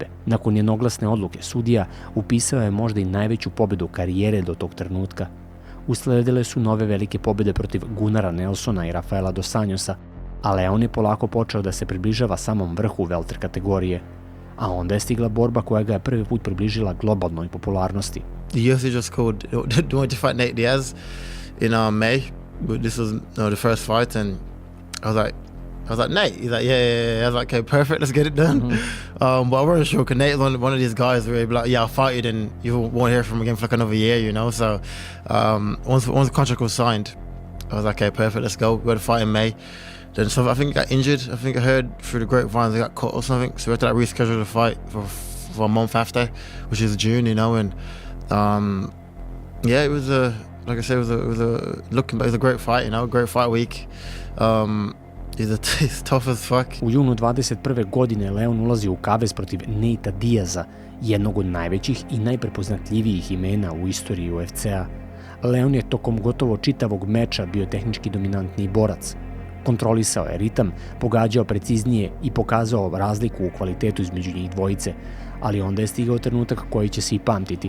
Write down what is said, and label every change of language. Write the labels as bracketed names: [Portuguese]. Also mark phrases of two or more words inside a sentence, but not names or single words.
[Serbian] Nakon jednoglasne odluke sudija upisao je možda i najveću pobedu karijere do tog trenutka. Usledile su nove velike pobede protiv Gunnara Nelsona i Rafaela dos Anjosa, a Leon je polako počeo da se približava samom vrhu welter kategorije. A onda je stigla borba koja ga je prvi put približila globalnoj popularnosti. [English] The UFC just called, wanted to fight Nate Diaz in May. This was the first fight, and I was like, Nate. He's like, yeah. I was like, okay, perfect, let's get it done. But I wasn't sure, because Nate's one of these guys where he'd be like, yeah, I'll fight you, and you won't hear from him again for like another year, you know. So once the contract was signed, I was like, okay, perfect, let's go. We had a fight in May. Then I think he got injured. I think I heard through the grapevines he got cut or something. So we had to reschedule the fight for a month after, which is June, you know. And yeah, it was like I said, it was a great fight, you know, great fight week. He's tough as fuck. [Serbian] U junu 21. godine Leon ulazi u kavez protiv Natea Diaza, jednog od najvećih i najprepoznatljivijih imena u istoriji UFC-a. Leon je tokom gotovo čitavog meča bio tehnički dominantniji borac. Kontrolisao je ritam, pogađao preciznije i pokazao razliku u kvalitetu između njih dvojice, ali onda je stigao trenutak koji će se i pamtiti.